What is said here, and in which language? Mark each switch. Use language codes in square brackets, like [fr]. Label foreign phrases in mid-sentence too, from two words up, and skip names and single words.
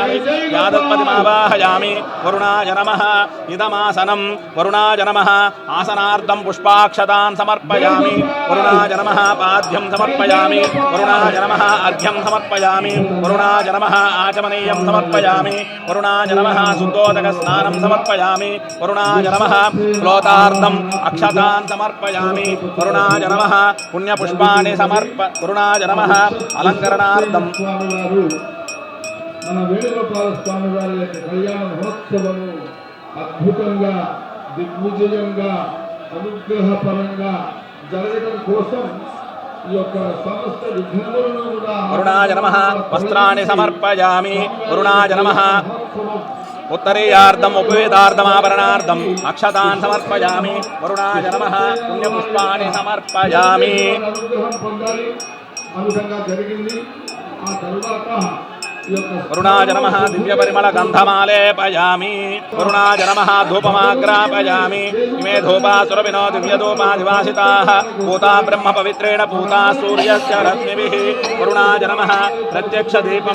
[sa] यादत्पतिमावाहयामि वरुणाय नमः इदमासनं वरुणाय नमः आसनार्थं पुष्पाक्षतान् समर्पयामि वरुणाय नमः पाद्यं समर्पयामि वरुणाय नमः अर्घ्यं समर्पयामि वरुणाय नमः आचमनीयं समर्पयामि वरुणाय नमः शुद्धोदकस्नानं समर्पयामि वरुणाय नमः श्लोतार्थम् अक्षतान् समर्पयामि वरुणाय नमः पुण्यपुष्पाणि वरुणाय नमः अलङ्करणार्थं [te] మన వేణుగోపాల స్వామి వారి యొక్క కళ్యాణ మహోత్సవము అద్భుతంగా దిగ్విజయంగా అనుగ్రహపరంగా జరగడం కోసం ఈ యొక్క సమస్త విఘ్నములను కూడా [sa] వరుణాయ నమః వస్త్రాణి సమర్పయామి వరుణాయ నమః उत्तरीयार्धम् उपवेदार्धमाभरणार्धम् अक्षतान् समर्पयामि वरुणाय नमः पुण्यपुष्पाणि समर्पयामि [te] అనుగ్రహం పొందాలి అనుసంగా జరిగింది ఆ తరువాత [sa] वरुणाय नमः दिव्यपरिमलगन्धमालेपयामि वरुणाय नमः धूपमाग्रापयामि इमे धूपा सुरभिनो दिव्यधूपाधिवासिताः पूता ब्रह्मपवित्रेण पूता सूर्यस्य रश्मिभिः वरुणाय नमः प्रत्यक्षदीपं